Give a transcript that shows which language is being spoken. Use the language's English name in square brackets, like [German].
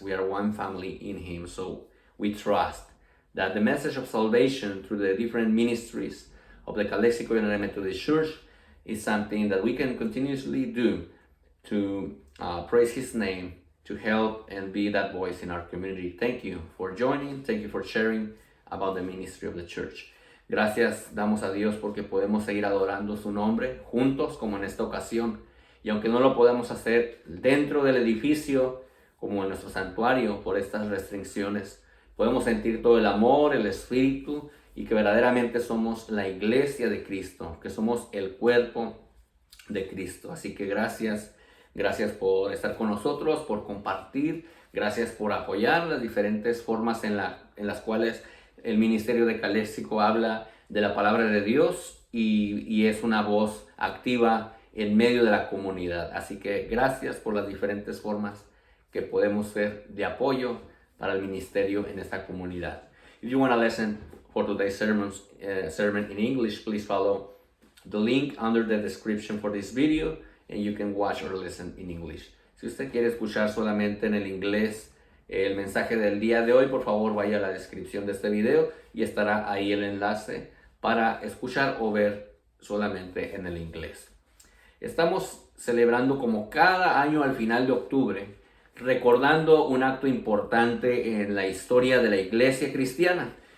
[English] We are one family in Him. So we trust that the message of salvation through the different ministries of the Calexico United Methodist Church is something that we can continuously do to praise His name, to help and be that voice in our community. Thank you for joining. Thank you for sharing about the ministry of the church. [Spanish] Gracias damos a Dios porque podemos seguir adorando su nombre juntos como en esta ocasión Y aunque no lo podamos hacer dentro del edificio, como en nuestro santuario, por estas restricciones, podemos sentir todo el amor, el espíritu, y que verdaderamente somos la iglesia de Cristo, que somos el cuerpo de Cristo. Así que gracias por estar con nosotros, por compartir, gracias por apoyar las diferentes formas en las cuales el ministerio de Caléxico habla de la palabra de Dios y es una voz activa en medio de la comunidad. Así que gracias por las diferentes formas que podemos ser de apoyo para el ministerio en esta comunidad. [English] If you want to listen for today's sermon in English, please follow the link under the description for this video and you can watch or listen in English. [Spanish] Si usted quiere escuchar solamente en el inglés el mensaje del día de hoy, por favor vaya a la descripción de este video y estará ahí el enlace para escuchar o ver solamente en el inglés. Estamos celebrando como cada año al final de octubre, recordando un acto importante en la historia de la iglesia cristiana.